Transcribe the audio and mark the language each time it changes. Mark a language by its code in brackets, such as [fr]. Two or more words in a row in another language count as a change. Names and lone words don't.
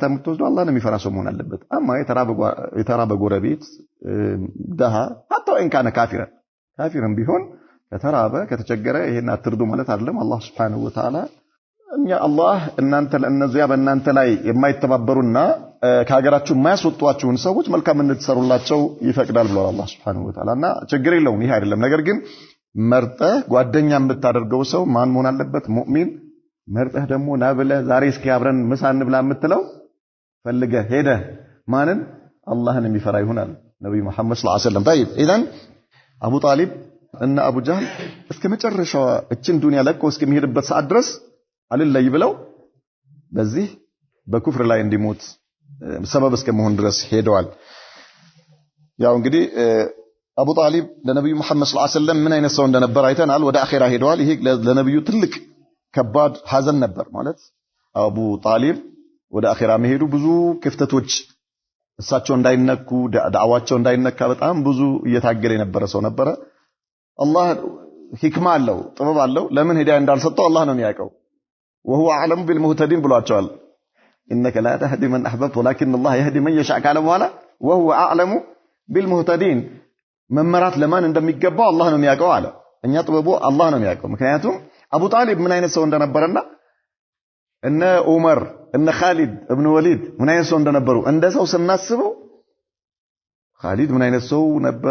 [am] የምትወስደው አላህን የሚፈራ ሰው መሆን አለበት። አማ የተራበ ጎረቤት ደሃ [ar] حتى وإن كان كافرا [am] ቢሆን ከተራበ ከተቸገረ ይሄን አትርዱ ማለት አይደለም። አላህ [ar] سبحانه وتعالى [am] እኛ አላህ እናንተ ለእነዚያ በእናንተ ላይ የማይተባበሩና ከሀገራችሁ የማያስወጧችሁን ሰዎች መልካም እንድትሰሩላቸው ይፈቅዳል ብሏል አላህ [ar] سبحانه وتعالى። [am] እና ችግር የለውም ይሄ አይደለም። ነገር ግን መርጠህ ጓደኛ የምታደርገው ሰው ማን መሆን አለበት? ሙእሚን። መርጠህ ደግሞ ና ብለህ ዛሬ እስኪ አብረን ምሳ እንብላ የምትለው ፈልገህ ሄደህ ማንን? አላህን የሚፈራ ይሆናል ነብዩ መሐመድ [ar] صلى الله عليه وسلم። طيب اذا [am] አቡ ጣሊብ እና አቡ ጀህል እስከ መጨረሻው እችን ዱንያ ለቆ እስከሚሄድበት ሰዓት ድረስ አልለይ ብለው በዚህ በኩፍር ላይ እንዲሞት ሰበብ እስከመሆን ድረስ ሄደዋል። ያው እንግዲህ አቡ ጣሊብ ለነብዩ መሐመድ [ar] صلى الله عليه وسلم [am] ምን አይነት ሰው እንደነበር አይተናል። ወደ አኺራ ሄደዋል። ይሄ ለነብዩ ትልቅ ከባድ ሐዘን ነበር። ማለት አቡ ጣሊብ ወደ አኺራ መሄዱ ብዙ ክፍተቶች እሳቸው እንዳይነኩ ዳዕዋቸው እንዳይነካ በጣም ብዙ እየታገለ የነበረ ሰው ነበረ። አላህ ሂክማ አለው፣ ጥበብ አለው። ለምን ሂዳያ እንዳልሰጠው አላህ ነው የሚያውቀው። [ar] وهو اعلم بالمهتدين [am] ብሏቸዋል። [ar] انك لا تهدي من احببت ولكن الله يهدي من يشاء [am] ካለ በኋላ [ar] وهو اعلم بالمهتدين [am] መመራት ለማን እንደሚገባው አላህ ነው የሚያውቀው አለ። እኛ ጥበቡ አላህ ነው የሚያውቀው። ምክንያቱም አቡ ጣሊብ ምን አይነት ሰው እንደነበረና እነ ዑመር እነ ኻሊድ ኢብኑ ወሊድ ምን አይነት ሰው እንደነበሩ እንደ ሰው ስናስበው ኻሊድ ምን አይነት ሰው ነበር?